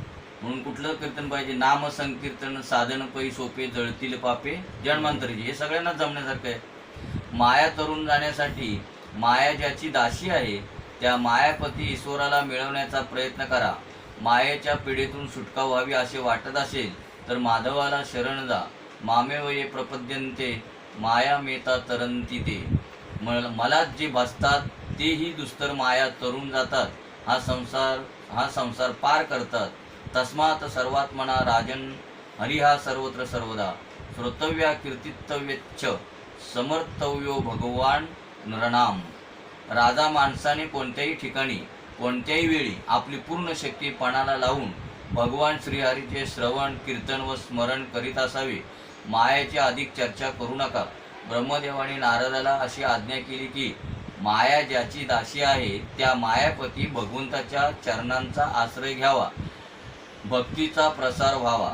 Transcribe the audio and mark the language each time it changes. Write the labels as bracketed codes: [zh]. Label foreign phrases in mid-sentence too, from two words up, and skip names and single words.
[mr] म्हणून कुठलं कीर्तन पाहिजे? नाम संकीर्तन साधन पै सोपे जळतील पापे जन्मांतरीचे. हे सगळ्यांना जमण्यासारखं आहे. माया तरुण जाण्यासाठी माया ज्याची दासी आहे त्या मायापती ईश्वराला मिळवण्याचा प्रयत्न करा. मायेच्या पिढीतून सुटका व्हावी असे वाटत असेल तर माधवाला शरण जा. [sa] मामेवये प्रपद्यन्ते माया मेता तरंती ते. [mr] मलाच जे भासतात तेही दुस्तर माया तरुण जातात. हा संसार पार करतात. [sa] तस्मात सर्वात्मना राजन हरिहा सर्वत्र सर्वदा. श्रोतव्या कीर्तितव्यच्च समर्थव्यो भगवान नरनाम. [mr] राजा माणसाने कोणत्याही ठिकाणी कोणत्याही वेळी आपली पूर्ण शक्ती पणाला लावून भगवान श्रीहरीचे श्रवण कीर्तन व स्मरण करीत असावे. मायेची अधिक चर्चा करू नका. ब्रह्मदेवाने नारदाला अशी आज्ञा केली की माया ज्याची दासी आहे त्या मायापती भगवंताच्या चरणांचा आश्रय घ्यावा, भक्तीचा प्रसार व्हावा.